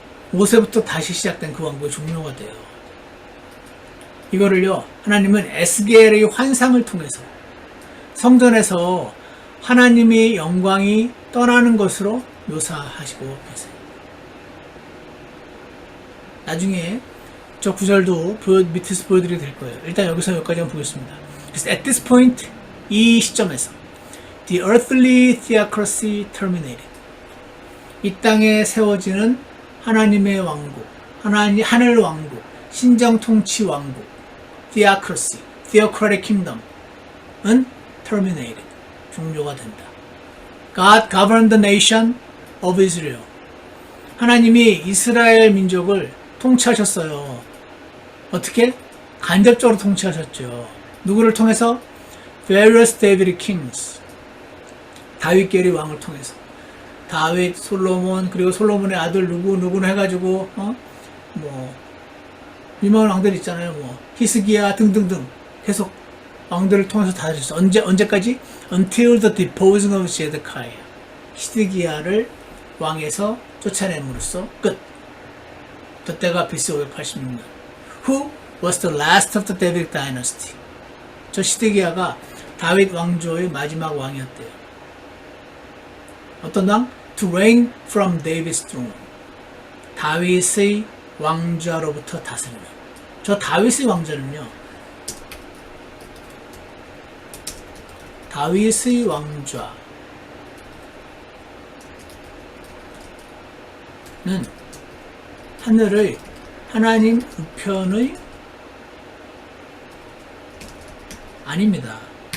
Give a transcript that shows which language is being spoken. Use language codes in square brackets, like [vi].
[ko] 모세부터 다시 시작된 그 왕국이 종료가 돼요. 이거를요, 하나님은 에스겔의 환상을 통해서 성전에서 하나님의 영광이 떠나는 것으로 묘사하시고 계세요. 나중에 저 구절도 밑에서 보여드리게 될 거예요. 일단 여기서 여기까지 한번 보겠습니다. 그래서 [en] at this point, [ko] 이 시점에서 [en] the earthly theocracy terminated. [ko] 이 땅에 세워지는 하나님의 왕국, 하늘 왕국, 신정통치 왕국, theocracy, theocratic kingdom은 terminated, 종료가 된다. [en] God governed the nation of Israel. [ko] 하나님이 이스라엘 민족을 통치하셨어요. 어떻게? 간접적으로 통치하셨죠. 누구를 통해서? [en] Various David kings. [ko] 다윗계리 왕을 통해서. 다윗, 솔로몬, 그리고 솔로몬의 아들 누구는 해가지고 유명한 왕들 있잖아요. 히스기야 등등등 계속 왕들을 통해서 다 하셨어. 언제까지? [en] Until the deposing of Zedekiah. [ko] 히스기야를 왕에서 쫓아냄으로써 끝. 그때가 BC 586년. [en] Who was the last of the Davidic dynasty? [ko] 저 시드기야가 다윗 왕조의 마지막 왕이었대요. 어떤 왕? [en] To reign from David's throne. [ko] 다윗의 왕좌로부터 다스리는. 저 다윗의 왕좌는요, 다윗의 왕좌는 하늘의 하나님 우편의 아닙니다.